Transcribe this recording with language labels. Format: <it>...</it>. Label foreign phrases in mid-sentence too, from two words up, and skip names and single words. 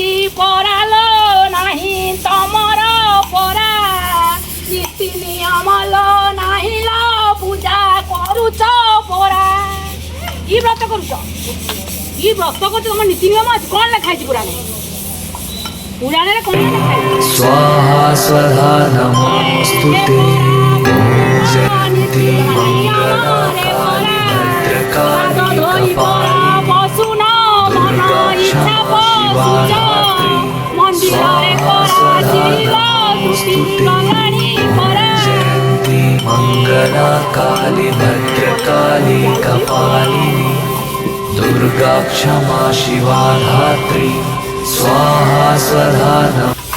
<or>ପରାଲୋ ନାହିଁ ତମର ପରା ନୀତି ନିୟମଲୋ ନାହିଁ ଲୋ ପୂଜା କରୁଛ ପରା କି ବ୍ରତ କରୁଛ କି ବ୍ରତ କରୁଛ ତମ ନୀତି ନିୟମ ଅଛି କଣ ଲେଖା ହେଇଛି ପୁରାଣରେ କଣ ଲେଖା ହେଇଛି</or> <sa>स्वाहा स्वधा नमोस्तुते जयन्ती मंगलाकाली भद्रकाली कपाली दुर्गा क्षमा शिवा धात्री स्वाहा स्वधा नमोस्तुते जयन्ती मंगलाकाली भद्रकाली कपालिनी दुर्गा क्षमा शिवा धात्री स्वाहा स्वधा नमः</sa>